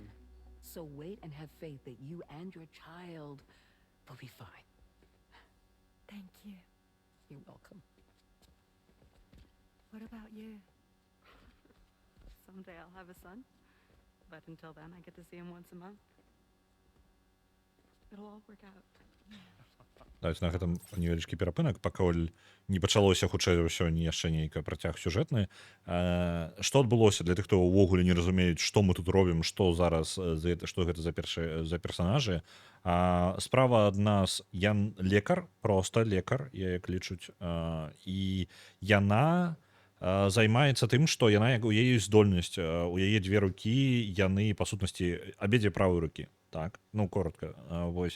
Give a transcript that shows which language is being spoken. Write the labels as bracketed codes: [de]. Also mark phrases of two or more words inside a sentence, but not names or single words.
[en] So wait and have faith that you and your child will be fine. Thank you. You're welcome. What about you? Someday I'll have a son, but until then I get to see him once a month. It'll all work out. [be] Давайте на гэтым невялічкі перапынак, пакуль не пачалося хутчэй за ўсё яшчэ нейкі працяг сюжэтны. Што адбылося для тых, хто ўвогуле не разумеюць, што мы тут робім, што зараз, што гэта за персанажы. Справа ад нас Ян лекар, проста лекар, як лічуць, і яна займаецца тым, што яна як у яе ёсць здольнасць, у яе дзве рукі, яны па сутнасці абедзве правой рукі, так, ну коротка, вось.